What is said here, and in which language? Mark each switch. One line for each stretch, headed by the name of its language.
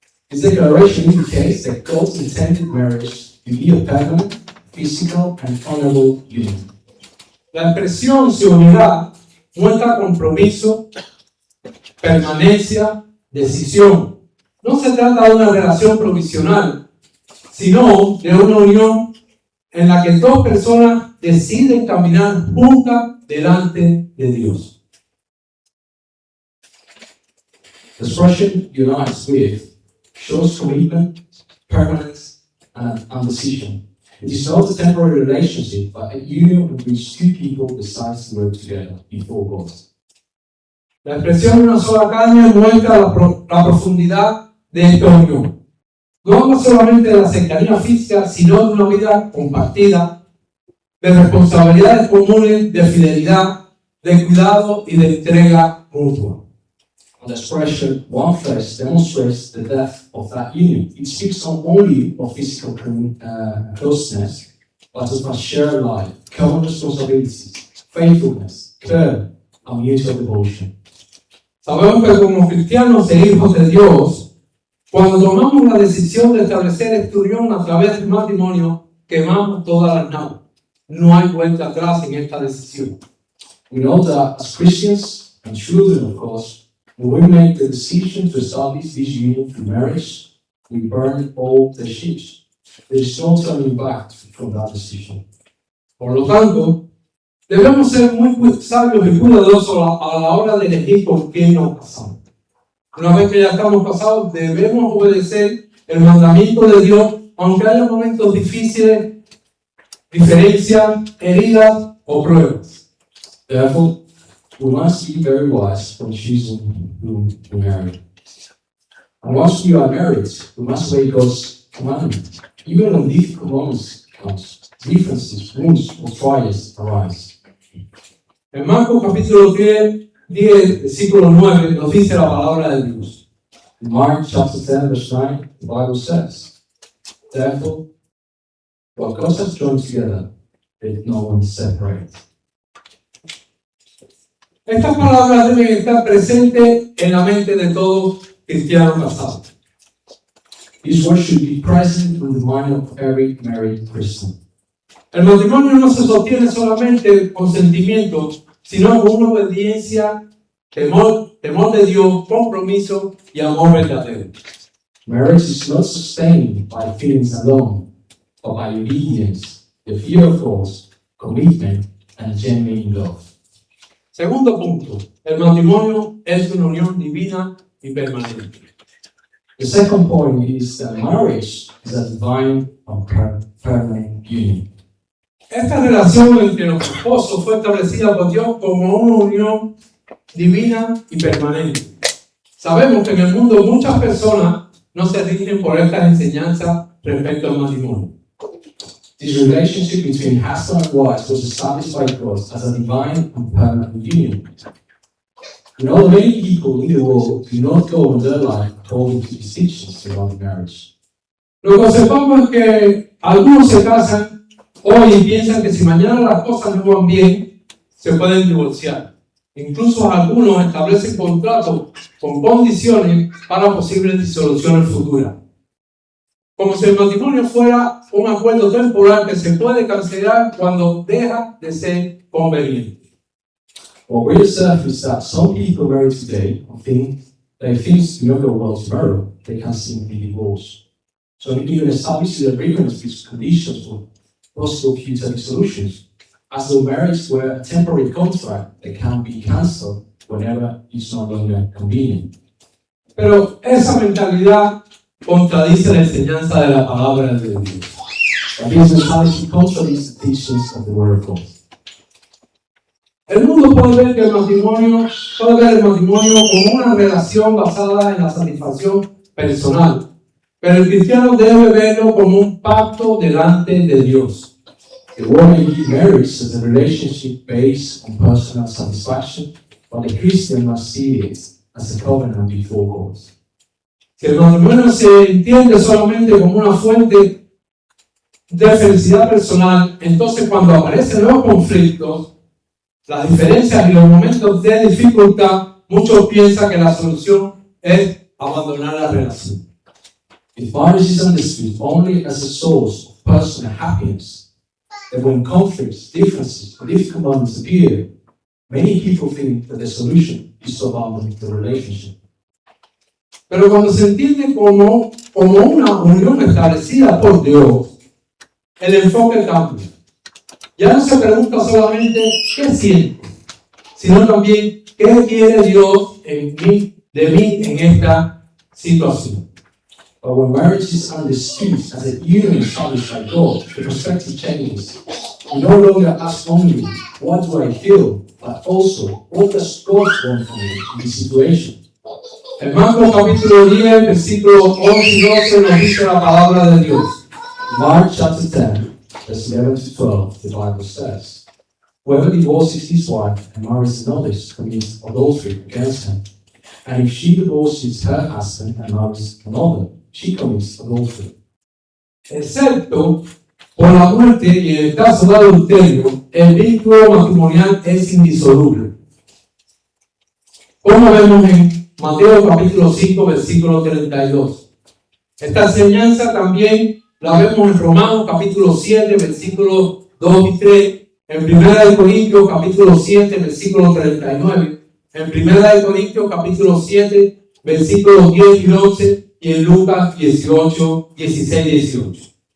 English: This declaration indicates that God intended marriage to be a permanent, physical, and honorable union.
Spanish: La expresión se unirá muestra compromiso, permanencia, decisión. No se trata de una relación provisional, sino de una unión en la que dos personas deciden caminar juntas delante de Dios.
English: The expression unites with shows commitment, permanence, and decision. It is not a temporary relationship, but a union in which two people decide to work together before God.
Spanish: La expresión de una sola carne muestra la profundidad de esta unión. No habla solamente de la cercanía física, sino de una vida compartida, de responsabilidades comunes, de fidelidad, de cuidado y de entrega mutua.
English: And the expression one flesh demonstrates the depth of that union. It speaks not only of physical closeness, but of a shared life, common responsibilities, faithfulness, care, and mutual devotion.
Spanish: Sabemos que como cristianos e hijos de Dios, cuando tomamos la decisión de establecer esta unión a través del matrimonio, quemamos todas las naves. No hay vuelta atrás en esta decisión.
English: We know that as Christians and children of God, when we make the decision to establish this union through marriage, we burn all the ships. There is no turning back from that decision.
Spanish: Por lo tanto, debemos ser muy sabios y cuidadosos a la hora de elegir con quién nos casamos. Una vez que ya estamos casados, debemos obedecer el mandamiento de Dios, aunque haya momentos difíciles, diferencias, heridas o pruebas.
English: Therefore, we must be very wise when choosing whom to marry. And once we are married, we must obey God's commandment, even when difficult moments come, differences, wounds, or trials arise.
Spanish: En Marcos capítulo 10, versículo 9, nos dice la palabra de Dios.
English: In Mark chapter 10, verse 9, the Bible says, therefore, what God has joined together, let no one separate.
Spanish: Estas palabras deben estar presentes en la mente de todo cristiano casado.
English: These words should be present in the mind of every married Christian.
Spanish: El matrimonio no se sostiene solamente con sentimientos, sino con una obediencia, temor de Dios, compromiso y amor verdadero.
English: Marriage is not sustained by feelings alone, but by obedience, the fear of God, commitment, and genuine love.
Spanish: Segundo punto, el matrimonio es una unión divina y permanente.
English: The second point is that marriage is a divine and permanent union.
Spanish: Esta relación entre los esposos fue establecida por Dios como una unión divina y permanente. Sabemos que en el mundo muchas personas no se rigen por estas enseñanzas respecto al matrimonio.
English: This relationship between husband and wife was established by God as a divine and permanent union. We know many people in the world do not go on their life according to these teachings about marriage.
Spanish: Lo que observamos es que algunos se casan hoy y piensan que si mañana las cosas no van bien, se pueden divorciar. Incluso algunos establecen contratos con condiciones para posibles disoluciones futuras. Como si el matrimonio fuera un acuerdo temporal que se puede cancelar cuando deja de ser conveniente.
English: What we observe is that some people married today think that if things do not go well tomorrow, they can simply divorce. So they even establish the agreements with conditions for possible future dissolutions, as though marriage were a temporary contract that can be cancelled whenever it's no longer convenient.
Spanish: Pero esa mentalidad contradice la enseñanza de la palabra de Dios.
English: But this mentality contradicts the teachings of the Word of God.
Spanish: El mundo puede ver el matrimonio como una relación basada en la satisfacción personal, pero el cristiano debe verlo como un pacto delante de Dios.
English: The world may view marriage as a relationship based on personal satisfaction, but the Christian must see it as a covenant before God.
Spanish: Si el matrimonio se entiende solamente como una fuente de felicidad personal, entonces cuando aparecen los conflictos, las diferencias y los momentos de dificultad, muchos piensan que la solución es abandonar la relación.
English: If marriage is understood only as a source of personal happiness, then when conflicts, differences, or difficult moments appear, many people think that the solution is to abandon the relationship.
Spanish: Pero cuando se entiende como una unión establecida por Dios, el enfoque cambia. Ya no se pregunta solamente qué siento, sino también qué quiere Dios de mí en esta situación.
English: But when marriage is understood as a union established by God, the perspective changes. We no longer ask only, what do I feel? But also, what does God want from me in this situation?
Spanish: En Marcos capítulo 10, versículos 11 y 12 nos dice la palabra de Dios.
English: Mark chapter 10, verse 11 to 12, the Bible says, whoever divorces his wife and marries another commits adultery against him. And if she divorces her husband and marries another, she commits adultery.
Spanish: Excepto por la muerte y en el caso de adulterio, el vínculo matrimonial es indisoluble. Como vemos en Mateo capítulo 5, versículo 32. Esta enseñanza también la vemos en Romanos capítulo 7, versículos 2 y 3, en 1 Corintios capítulo 7, versículo 39, en 1 Corintios capítulo 7, versículos 10 y 11, y en Lucas 18, 16 y 18.